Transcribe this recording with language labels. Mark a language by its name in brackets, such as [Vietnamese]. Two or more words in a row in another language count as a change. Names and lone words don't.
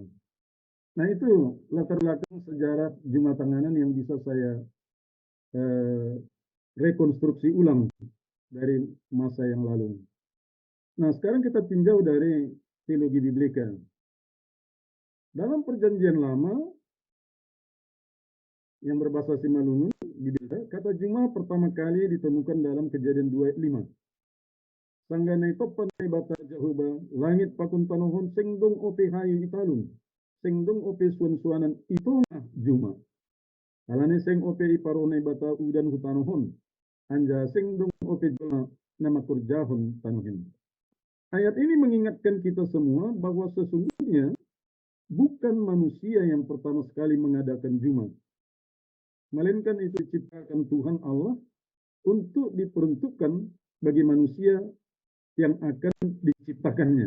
[Indonesian] Nah, itu latar belakang sejarah [Batak Simalungun] Jumat Tanganan [Indonesian] yang bisa saya rekonstruksi ulang dari masa yang lalu. Nah, sekarang kita tinjau dari teologi biblika. Dalam perjanjian lama yang berbahasa Simalungun, kata Juma pertama kali ditemukan dalam Kejadian 2 ayat 5. [Batak Simalungun] Sangganai topan bata jahuba, langit pakun tanohon, sengdong ope hayu italun, sengdong ope suan-suanan itongah Juma. Alane seng ope iparone bata udan hutanohon, anja sengdong ope jona nama kurjahon tanohin. [Indonesian] Ayat ini mengingatkan kita semua bahwa sesungguhnya bukan manusia yang pertama sekali mengadakan Jumat, melainkan itu diciptakan Tuhan Allah untuk diperuntukkan bagi manusia yang akan diciptakannya.